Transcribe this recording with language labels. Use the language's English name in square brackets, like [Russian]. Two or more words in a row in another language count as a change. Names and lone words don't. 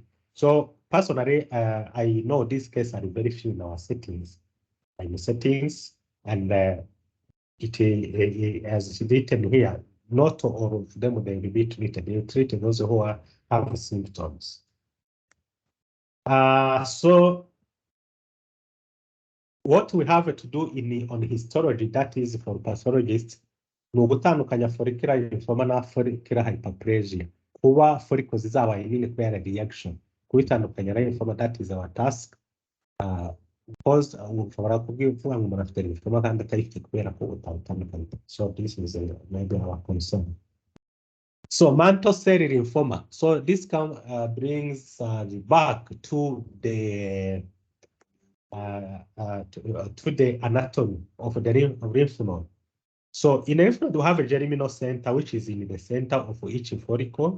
[English] So personally, I know these cases are very few in our settings, and it as written here, not all of them they will be treated. They treat those who have symptoms. So what we have to do on histology, that is for pathologists, [Kinyarwanda] ni ugutandukanya [English] follicular lymphoma na follicular hyperplasia. [Kinyarwanda] Kuba follicles zabaye nini kubera reaction, kubitandukanya na lymphoma, [English] that is our task. [Kinyarwanda] Because ushobora kuvuga ngo umuntu afite lymphoma kandi atayifite kubera ko utandukanye. [English] So this is maybe our concern. So mantle cell lymphoma. So this brings back to the to the anatomy of the lymph node. So in a lymph node, we have a germinal center, which is in the center of each follicle.